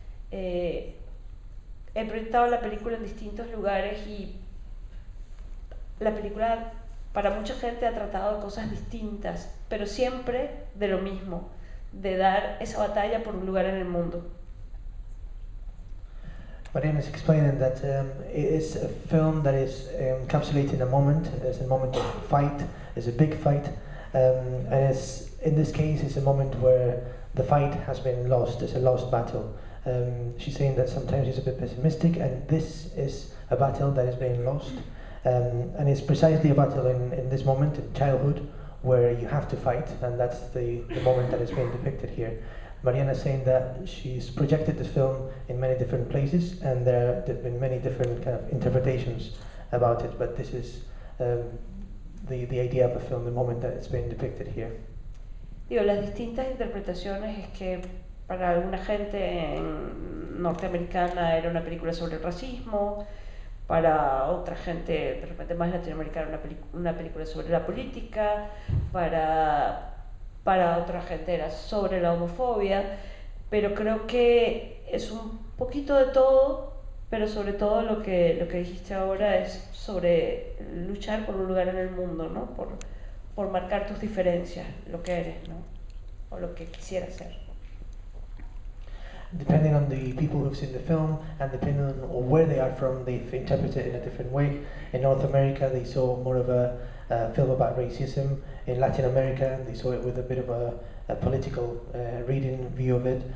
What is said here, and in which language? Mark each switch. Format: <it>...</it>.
<es>He proyectado la película en distintos lugares, y la película para mucha gente ha tratado de cosas distintas, pero siempre de lo mismo, de dar esa batalla por un lugar en el mundo.</es> <en>Mariana is explaining that it is a film that is encapsulating a moment. It's a moment of fight. It's a big fight, And in this case, it's a moment where the fight has been lost. It's a lost battle. She's saying that sometimes she's a bit pessimistic, and this is a battle that is being lost. And it's precisely a battle in this moment in childhood where you have to fight, and that's the moment that is being depicted here. Mariana is saying that she's projected this film in many different places, and there have been many different kind of interpretations about it, but this is the idea of the film, the moment that it's being depicted here.</en> <es>Digo, las distintas interpretaciones es que para alguna gente norteamericana era una película sobre el racismo, para otra gente de repente más latinoamericana una película sobre la política, para otra gente era sobre la homofobia, pero creo que es un poquito de todo, pero sobre todo lo que dijiste ahora es sobre luchar por un lugar en el mundo, ¿no? Por marcar tus diferencias, lo que eres, ¿no? O lo que quisieras ser.</es> <en>Depending on the people who've seen the film and depending on where they are from, they've interpreted it in a different way. In North America, they saw more of a film about racism. In Latin America, they saw it with a bit of a political reading view of it.</en>